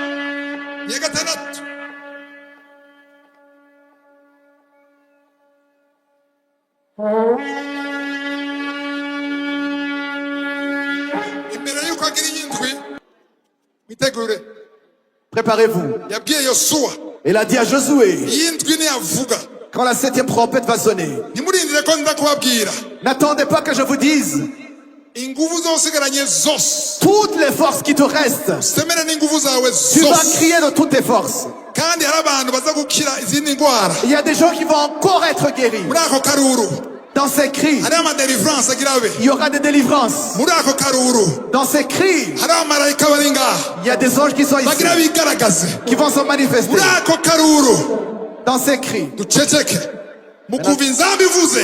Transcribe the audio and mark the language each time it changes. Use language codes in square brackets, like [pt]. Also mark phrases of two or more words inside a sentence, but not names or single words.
[rn] Ya gatandatu. Imbere yuko agira iyindwi mitegure [fr] Préparez-vous. [rn] yabwiye Yosuwa [fr] Il a dit à Josué, [rn] iyindwi niyavuga [fr] quand la 7e trompette va sonner, [rn] ntimurindire ko nza kubabwira [fr] n'attendez pas que je vous dise [rn] inguvu zosigaranye zose [fr] toutes les forces qui te restent. [rn] semere n'inguvu zawe [fr] Tu vas [rn] zose [fr] crier de toutes tes forces. [rn] kandi hari abantu baza gukira izindi ndwara [fr] Il y a des gens qui vont encore être guéris. [rn] muri ako karuru [fr] Dans ces cris, [rn] hariho amadelivrance agira abe [fr] il y aura des délivrances. [rn] muri ako karuru [fr] Dans ces cris, [rn] hari abamarayika bari ngaha [fr] il y a des anges qui sont ici, [rn] bagira bigaragaze [fr] qui vont se manifester. [rn] muri ako karuru [fr] Dans ces cris, [rn] duceceke mukumva inzamba ivuze